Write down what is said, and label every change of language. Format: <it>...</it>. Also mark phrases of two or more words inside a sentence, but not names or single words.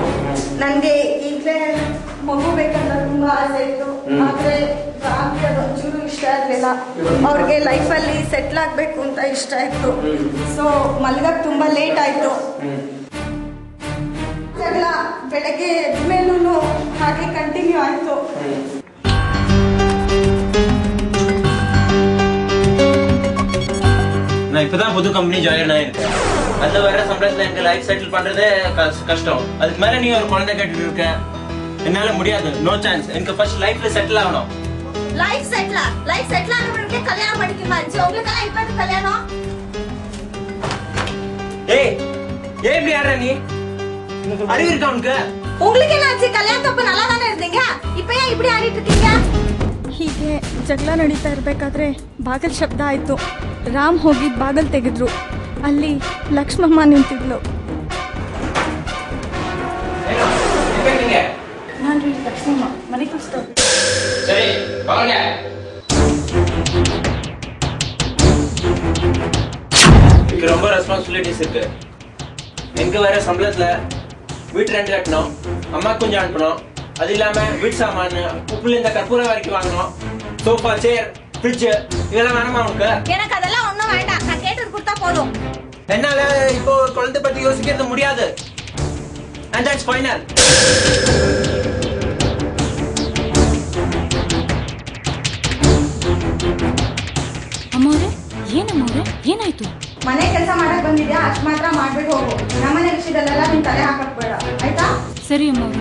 <kn>ನನಗೆ ಈಗಲೇ ಮಗು ಬೇಕಂತ ತುಂಬ ಆಸೆ ಇತ್ತು. ಆದರೆ ರಾಮ್ಗೆ ಅದು ಒಂಚೂರು ಇಷ್ಟ ಇರಲಿಲ್ಲ. ಅವ್ರಿಗೆ ಲೈಫಲ್ಲಿ ಸೆಟ್ಲ್ ಆಗಬೇಕು ಅಂತ ಇಷ್ಟ ಇತ್ತು. ಸೊ ಮಲ್ಗಕ್ಕೆ ತುಂಬ ಲೇಟ್ ಆಯಿತು. ಜಗಳ ಬೆಳಗ್ಗೆ ಎದ್ಮೇಲೂ ಹಾಗೆ ಕಂಟಿನ್ಯೂ ಆಯಿತು.</kn> <ta>நான் இப்பதான் புது</ta> <en>company join</en> <ta>ஆயிருக்கேன். அதுல வர சம்பளத்துல எனக்கு</ta> <en>life settle</en> <ta>பண்றதே கஷ்டம். அதுக்கு மேல நீ ஒரு குழந்தை கேட்டுட்டு இருக்க, என்னால முடியாது.</ta> <en>no chance.</en> <ta>எனக்கு</ta> <en>first lifeல settle</en> <ta>ஆகணும்.</ta> <en>life settle</en> <ta>ஆனவங்களுக்கு கல்யாணம் பண்ணிக்க மாதிரி உங்களுக்கு இப்ப கல்யாணம். ஏய் இப்படி ஆடுற நீ? அறிவு இருக்கா உனக்கு? உங்களுக்கு என்னாச்சு? கல்யாணத்தப்ப நல்லா தானே இருந்தீங்க, இப்ப ஏன் இப்படி ஆடிட்டு இருக்கீங்க?</ta> <kn>ಹೀಗೆ ಜಗಳ ನಡೀತಾ ಇರಬೇಕಾದ್ರೆ ಬಾಗಲ್ ಶಬ್ದ ಆಯಿತು. ರಾಮ್ ಹೋಗಿ ಬಾಗಲ್ ತೆಗೆದ್ರು. ಅಲ್ಲಿ ಲಕ್ಷ್ಮಮ್ಮ ನಿಂತಿದ್ಲು. ನಾನು ರೀ ಲಕ್ಷ್ಮಮ್ಮ, ಮನೆ ಕಳಿಸ್ತಾ.</kn> <ta>சரி வாங்க. இதுக்கு ரொம்ப ரெஸ்பான்சிபிலிட்டிஸ் இருக்கு. எனக்கு வேற சம்பளத்துல வீட்டு ரெண்ட் கட்டணும், அம்மா கொஞ்சம் அனுப்பணும். அது இல்லாம வீட்டு சாமான் உப்புல இந்த கற்பூரம் வரைக்கும் வாங்கணும்.</ta> <en>sofa, chair, fridge</en> <ta>இதெல்லாம் வேணுமா உனக்கு? எனக்கு அதெல்லாம் ஒண்ணும் வேண்டாம். நான் கேட்டது கொடுத்தா போதும். என்னால இப்போ ஒரு குழந்தை பத்தி யோசிக்கிறது முடியாது.</ta> <en>And that's final.</en> <kn>ಅಮ್ಮವ್ರೆ, ಏನಮ್ಮವ್ರೆ ಏನಾಯ್ತು? ಮನೆ ಕೆಲಸ ಮಾಡಕ್ ಬಂದಿದ್ಯಾ, ಅಷ್ಟು ಮಾತ್ರ ಮಾಡ್ಬಿಟ್ಟು ಹೋಗು. ನಮ್ಮನೆ ವಿಷಯದಲ್ಲೆಲ್ಲ ನಿನ್ ತಲೆ ಹಾಕಕ್ ಬೇಡ, ಆಯ್ತಾ? ಸರಿ ಅಮ್ಮವ್ರೆ.</kn>